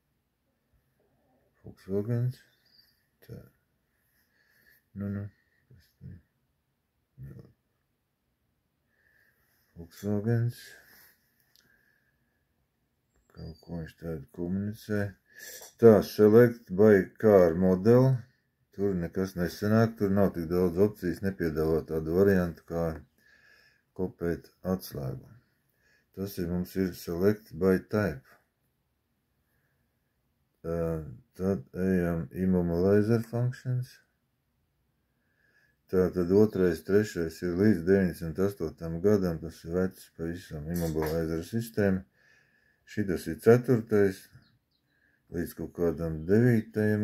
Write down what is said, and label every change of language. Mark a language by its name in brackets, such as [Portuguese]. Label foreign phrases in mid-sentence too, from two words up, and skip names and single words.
[Latvian] Tā. Volkswagens. Kaut ko viņš tādu komunicē. Tā, [English] select by car model. [Latvian] Tur nekas nesanāk, tur nav tik daudz opcijas, nepiedāvā tādu variantu kā kopēt atslēgu. Tas mums ir [English] select by type. [Latvian] Tad ejam [English] immobilizer functions. [Latvian] Tā tad 2., 3. ir līdz 98. gadam, tas ir vecs pavisam immobilizer sistēma. Šitas ir 4. līdz kaut kādam 9.